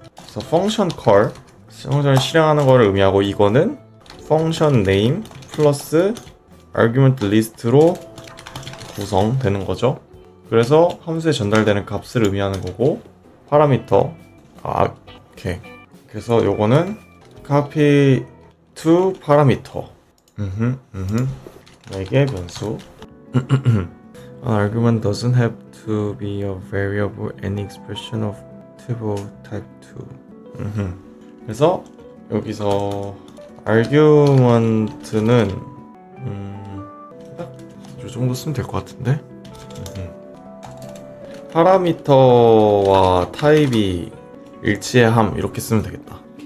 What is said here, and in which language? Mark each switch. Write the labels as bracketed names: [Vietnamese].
[Korean] 그래서 function call, 펑션을 실행하는 거를 의미하고, 이거는 function name 플러스 argument list로 구성되는 거죠. 그래서 함수에 전달되는 값을 의미하는 거고, 파라미터 오케이. 그래서 요거는 copy to parameter. 이게 변수. [English] An argument doesn't have to be a variable any expression of type of type 2. [Korean] 그래서 여기서 argument는 딱 이 정도 쓰면 될 것 같은데. 파라미터와 타입이 일치함 이렇게 쓰면 되겠다.